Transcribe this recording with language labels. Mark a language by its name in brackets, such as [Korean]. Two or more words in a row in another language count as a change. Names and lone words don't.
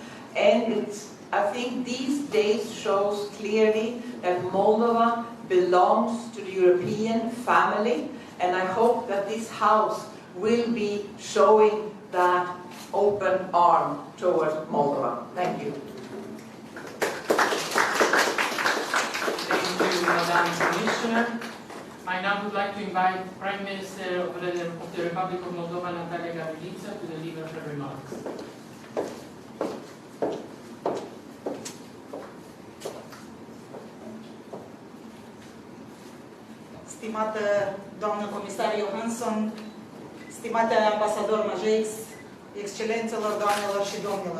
[English] And I think these days shows clearly that Moldova belongs to the European family, And I hope that this House will be showing that open arm towards Moldova. Thank you. Thank you, Madam Commissioner. I now would like to invite Prime Minister of the Republic of Moldova, Natalia Gavrilița, to deliver her remarks. [Romanian] Stimată doamnă comisar Johansson, stimate ambasador Majeix, excelențelor, doamnelor și domnilor.